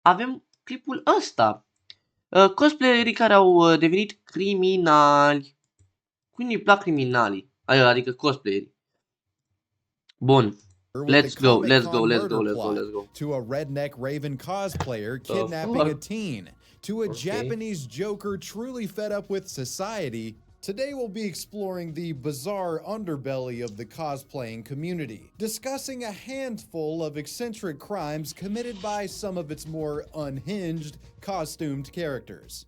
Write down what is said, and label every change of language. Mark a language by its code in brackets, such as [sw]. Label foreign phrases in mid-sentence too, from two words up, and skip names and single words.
[ro] avem clipul ăsta. Cosplayerii care au devenit criminali. Cui nu-i plac criminalii? Adică cosplayerii. Bun. [en] Let's go, let's go, let's go, let's go, let's go. To a redneck Raven cosplayer kidnapping a teen. To a Japanese Joker truly fed up with society. Today we'll be exploring the bizarre underbelly of the cosplaying community, discussing a handful of eccentric crimes committed by some of its more unhinged, costumed characters.